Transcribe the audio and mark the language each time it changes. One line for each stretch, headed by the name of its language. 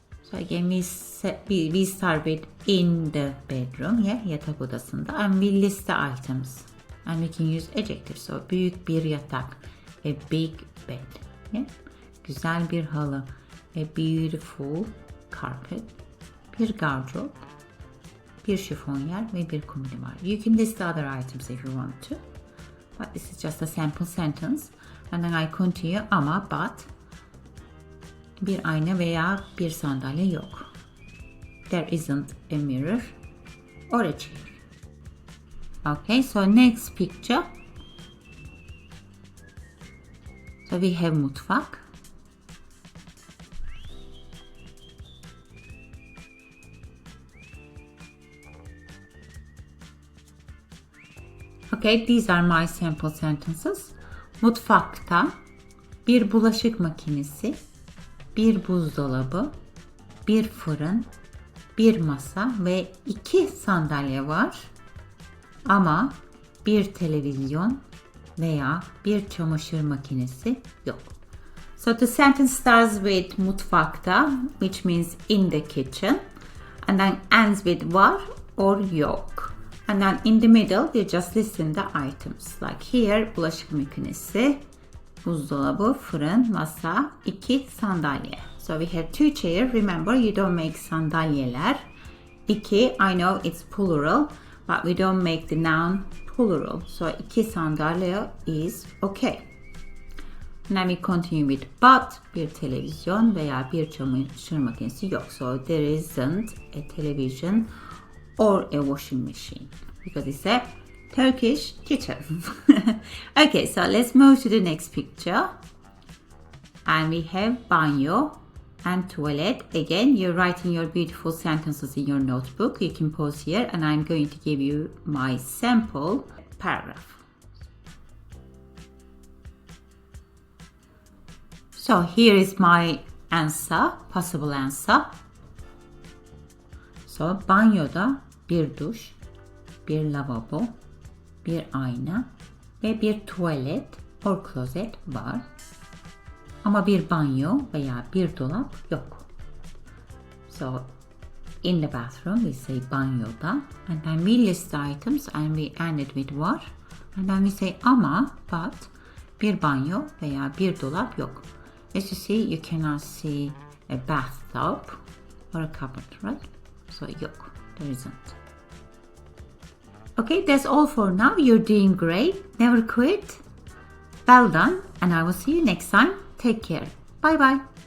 English: So again we start with in the bedroom,
Turkish: yatak odasında,
English: and we list the items and we can use adjectives.
Turkish: So büyük bir yatak,
English: a big bed,
Turkish: güzel bir halı,
English: a beautiful carpet,
Turkish: bir gardırop, bir şifonyer ve bir komodin var.
English: You can list the other items if you want to, but this is just a sample sentence. And then I continue
Turkish: ama
English: but
Turkish: bir ayna veya bir sandalye yok.
English: There isn't a mirror or a chair. Okay, so next picture. So we have mutfak. Okay, these are my sample sentences.
Turkish: Mutfakta bir bulaşık makinesi, bir buzdolabı, bir fırın, bir masa ve 2 sandalye var. Ama bir televizyon veya bir çamaşır makinesi yok.
English: So the sentence starts with mutfakta, which means in the kitchen, and then ends with var or yok. And then in the middle, we're just listing the items. Like here,
Turkish: bulaşık makinesi, buzdolabı, fırın, masa, 2 sandalye.
English: So we have 2 chairs. Remember, you don't make sandalyeler. 2, I know it's plural, but we don't make the noun plural. So 2 sandalye is okay. Now we continue with but,
Turkish: bir televizyon veya bir çamaşır makinesi yok.
English: So there isn't a television or a washing machine because it's a Turkish kitchen. Okay, so let's move to the next picture. And we have banyo and toilet. Again, you're writing your beautiful sentences in your notebook. You can pause here and I'm going to give you my sample paragraph. So here is my answer, possible answer.
Turkish: So banyoda bir duş, bir lavabo, bir ayna ve bir tuvalet
English: or closet
Turkish: var. Ama bir banyo veya bir dolap yok.
English: So in the bathroom we say banyoda, and then we list the items and we end it with var. And then we say
Turkish: ama,
English: but
Turkish: bir banyo veya bir dolap yok.
English: As you see, you cannot see a bathtub or a cupboard, right? So yok, there isn't. Okay, that's all for now. You're doing great. Never quit. Well done, and I will see you next time. Take care. Bye bye.